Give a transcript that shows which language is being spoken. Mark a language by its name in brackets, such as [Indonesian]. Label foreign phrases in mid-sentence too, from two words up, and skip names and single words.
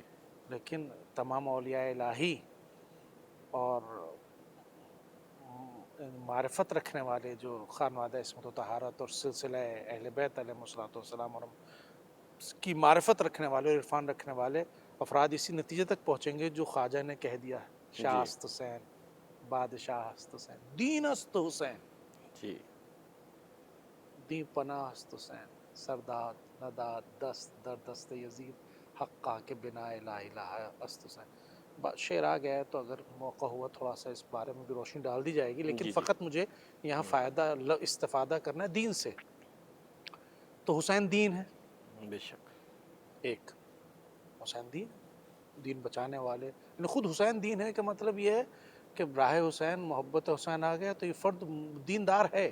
[Urdu] لیکن تمام اولیاء الہی اور معرفت رکھنے والے جو خانوادہ عصمت و طہارت اور سلسلہ اہل بیت [Arabic] علیہ الصلوۃ والسلام [Urdu] اور کی معرفت رکھنے والے اور عرفان رکھنے والے افراد اسی نتیجے تک پہنچیں گے جو خواجہ نے کہہ دیا ہے. جی [Persian] شاست حسین، بادشاہ است حسین، دین است حسین، [Urdu] جی [Persian] دی پناہ است حسین، سرداد نداد دست در دست یزید حقا کے بنا [Arabic] لا الہ [Persian] است حسین. [Urdu] شعر آ گیا ہے تو اگر موقع ہوا تھوڑا سا اس بارے میں بھی روشنی ڈال دی جائے گی، لیکن جی جی فقط مجھے یہاں استفادہ کرنا ہے دین سے. تو حسین دین ہے. بے شک. ایک حسین دین، دین بچانے والے، یعنی خود حسین دین ہے، کہ مطلب یہ ہے کہ راہ حسین، محبت حسین آ گیا تو یہ فرد دیندار ہے،